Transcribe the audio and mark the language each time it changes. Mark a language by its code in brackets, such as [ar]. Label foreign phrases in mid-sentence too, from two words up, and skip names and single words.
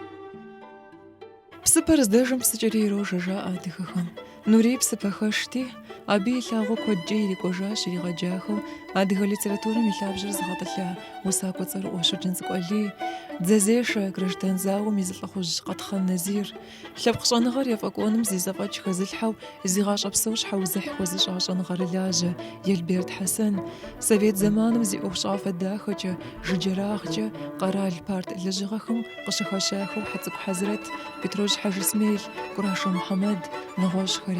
[kbd] بسبر زدجم سجري روجا جاء دخخم نوري بسبخشتي Аби илъагъо куэдкӏэ ирикӏуэжащ иригъэджахэу адыгэ литературэм и лъабжьэр зыгъэтӏылъа усакӏуэ цӏэрыӏуэ Щоджэнцӏыкӏу Али, Дзэзешэ граждан зауэм и зылӏэхъужь Къэтхъан Назир, лъэпкъ щӏэныгъэр ефӏэкӏуэным зи зэфӏэкӏ хэзылъхьэу зи гъащӏэ псэущхьэ узыхь хуэзыщӏа щӏэныгъэр Лажьэ, Елберд Хьэсэн, Совет зэманым зи ӏуэхущӏафэ дахэкӏэ, жыджэрагъкӏэ къэрал парт лэжьыгъэхэм къыщыхэщахэу Хьэцӏыкӏу Хьэзрэт, Петрош Хьэжь Исмаил, Курашэ Мухьэмэд, нэгъуэщӏхэри.